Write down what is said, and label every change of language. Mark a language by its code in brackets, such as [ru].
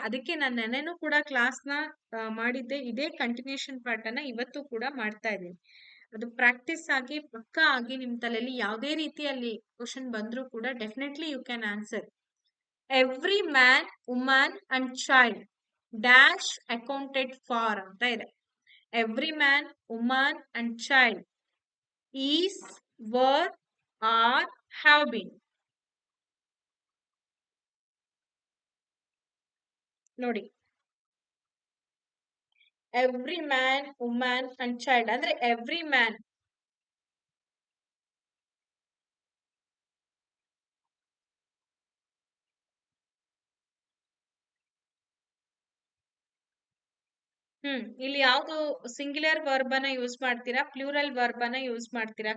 [kn] ಅದಕ್ಕೆ ನಾನು ನೆನ್ನೆನೂ ಕೂಡ ಕ್ಲಾಸ್ ನ ಮಾಡಿದ್ದೆ, ಇದೇ ಕಂಟಿನ್ಯೂಷನ್ ಪಾರ್ಟ್ ಅನ್ನ ಇವತ್ತು ಕೂಡ ಮಾಡ್ತಾ ಇದ್ದೀನಿ. ಅದು ಪ್ರಾಕ್ಟೀಸ್ ಆಗಿ ಪಕ್ಕಾ ಆಗಿ ನಿಮ್ ತಲೆಯಲ್ಲಿ ಯಾವುದೇ ರೀತಿಯಲ್ಲಿ ಕ್ವಶನ್ ಬಂದ್ರೂ ಕೂಡ [en] Definitely you can answer. Every man, woman and child dash accounted for [kn] ಅಂತ ಇದೆ. [en] Every man, woman and child is, were, are, have been. [kn] ನೋಡಿ, [en] every man, woman and child [kn] ಅಂದ್ರೆ [en] every man [kn] ಇಲ್ಲಿ ಯಾವ್ದು ಸಿಂಗ್ಯುಲರ್ ವರ್ಬ್ ಅನ್ನ use ಮಾಡ್ತೀರಾ, plural verb ಅನ್ನ use ಮಾಡ್ತೀರಾ?